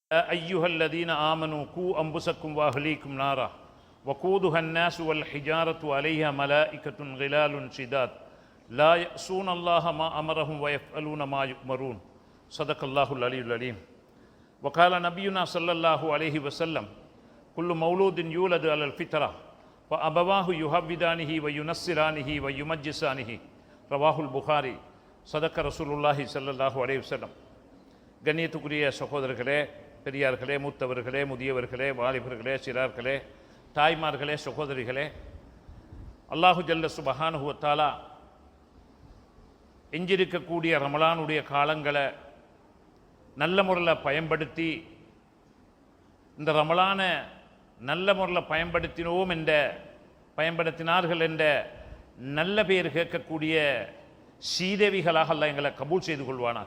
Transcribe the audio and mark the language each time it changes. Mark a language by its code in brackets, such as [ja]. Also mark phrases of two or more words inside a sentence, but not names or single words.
[ar] أيها الذين آمنوا قوا أنفسكم وأهليكم نارا وقودها الناس والحجارة عليها ملائكة غلال شداد لا يأسون الله ما أمرهم ويفعلون ما يؤمرون صدق الله العلي العليم. وقال نبينا صلى الله عليه وسلم كل مولود يولد على الفطرة فأبواه يهودانه وينصرانه ويمجسانه رواه البخاري صدق رسول الله صلى الله عليه وسلم. [ta] கண்ணியத்துக்குரிய சகோதரர்களே, பெரியார்களே, மூத்தவர்களே, முதியவர்களே, வாலிபர்களே, சிறார்களே, தாய்மார்களே, சகோதரிகளே, [ar] الله جل سبحانه وتعالى [ta] எஞ்சிருக்கக்கூடிய ரமலானுடைய காலங்களை நல்ல முறையில் பயன்படுத்தி இந்த ரமலானை நல்ல முறையில் பயன்படுத்தினார்கள் என்ற நல்ல பேர் கேட்கக்கூடிய சீதேவிகளாக அல்லாஹ் எங்களை கபூல் செய்து கொள்வானாக.